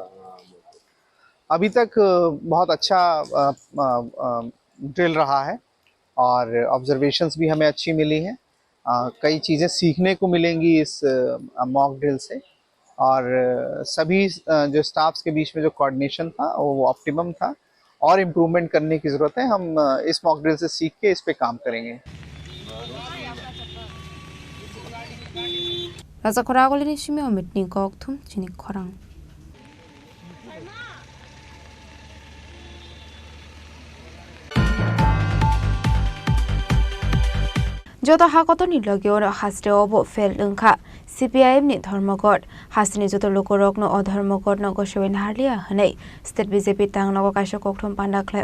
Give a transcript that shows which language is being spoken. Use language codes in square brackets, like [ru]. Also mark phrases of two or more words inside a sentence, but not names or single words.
[hi] अभी तक बहुत अच्छा ड्रिल रहा है और ऑब्जर्वेशंस भी हमें अच्छी मिली हैं। कई चीज़ें सीखने को मिलेंगी इस [en] mock drill [hi] से और सभी जो स्टाफ्स के बीच में जो कोऑर्डिनेशन था वो ऑप्टिमम था और इम्प्रूवमेंट करने की ज़रूरत है। हम इस [en] mock drill [hi] से सीख के इस पे काम करेंगे। [trp] Razakoragolini shimi omitni kokthum Chini Khorang Joto hakotoni logeo hasre obo fel lungkha CPIM ni Dharmagod hasini joto lokorok no odharmagod no goshoin harlia hanei state BJP tang no kaisho kokthum panda khlai